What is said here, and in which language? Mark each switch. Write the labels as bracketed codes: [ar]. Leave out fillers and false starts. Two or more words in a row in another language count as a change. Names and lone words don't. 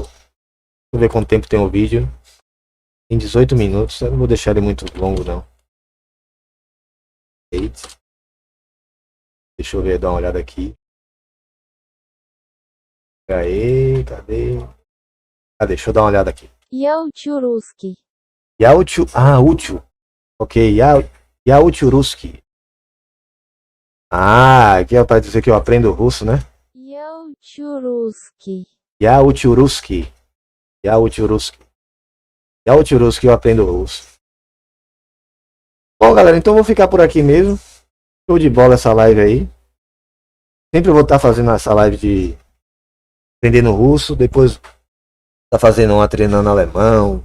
[pt] Deixa eu ver quanto tempo tem o vídeo. Tem 18 minutos. Eu não vou deixar ele muito longo não. Deixa eu ver, dar uma olhada aqui. Aí, cadê? Deixa eu dar uma olhada aqui. [ru] Я учу русский. Я учу. Útil. Ok, Я учу русский. [pt] Aqui é para dizer que eu aprendo russo, né? [ru] Я учу русский. Я учу русский. Я учу русский. Я учу русский, [pt] eu aprendo russo. Bom, galera, então eu vou ficar por aqui mesmo. Show de bola essa live aí. Sempre vou estar fazendo essa live de aprendendo russo. Depois tá fazendo uma treinando alemão.